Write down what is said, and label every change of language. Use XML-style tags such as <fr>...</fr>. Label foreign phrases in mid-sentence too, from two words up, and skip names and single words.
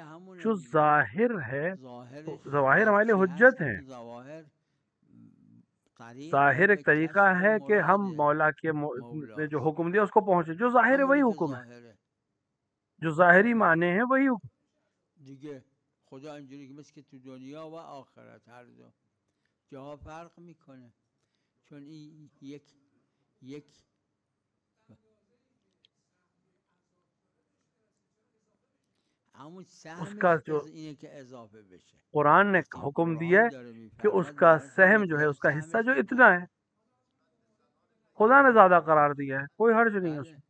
<fa>همون</fa> <ur>جو ظاہر ہے ظواہر ہمارے لیے حجت ہیں. ظاہر ایک طریقہ ہے کہ ہم مولا کے نے جو حکم دیا اس کو پہنچے. جو ظاہر ہے وہی حکم ہے، جو ظاہری معنی ہے وہی حکم.</ur> <fa>دیگه خدا اینجوری که مثل که تو دنیا و آخرت هر دو جاها فرق میکنه، چون این یک همون سهمش اینه که اضافه بشه.</fa> <ur>قرآن نے حکم دیا ہے کہ اس کا سہم جو ہے اس کا حصہ جو اتنا ہے خدا نے زیادہ قرار دیا ہے، کوئی حرج نہیں ہے اس میں.</ur>